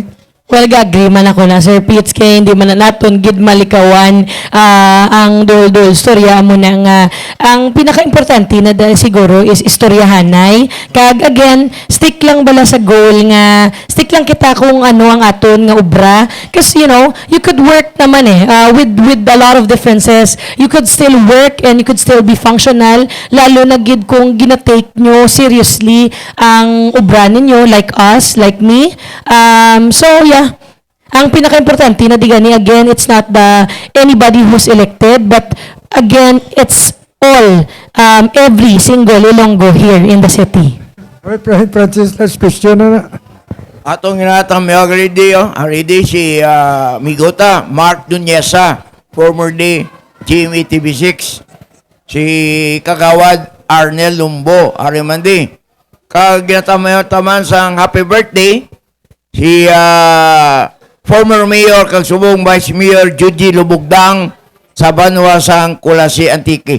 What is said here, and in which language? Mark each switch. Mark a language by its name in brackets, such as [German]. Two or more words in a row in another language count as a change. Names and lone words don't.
[Hiligaynon] Well, agree man ako na, Sir Pete, kay hindi man na naton gid malikawan ang dol-dol storya mo na nga. Ang pinaka-importante na siguro is istoryahanay. Kag again, stick lang bala sa goal nga, stick lang kita kung ano ang aton nga obra. Kasi, [English] you know, you could work naman with a lot of differences. You could still work and you could still be functional, [Hiligaynon] lalo na gid kung ginatake nyo seriously ang obra ninyo, [English] like us, like me. So, yeah. [Hiligaynon] Ang pinaka-importante na digani, [English] again, it's not anybody who's elected, but again, it's all, every single Ilonggo here in the city. Okay, Francis, last question na. [Hiligaynon] Atong ginatang may already si Migota, Mark Dunyesa, former day GMA TV6, si Kagawad Arnel Lumbo, Arimandi. Kag ginatamayo taman sang [English] happy birthday, [Hiligaynon] si former Mayor kag subong Vice Mayor Judy Lubugdang sa Banwa sang Kulasi Antique.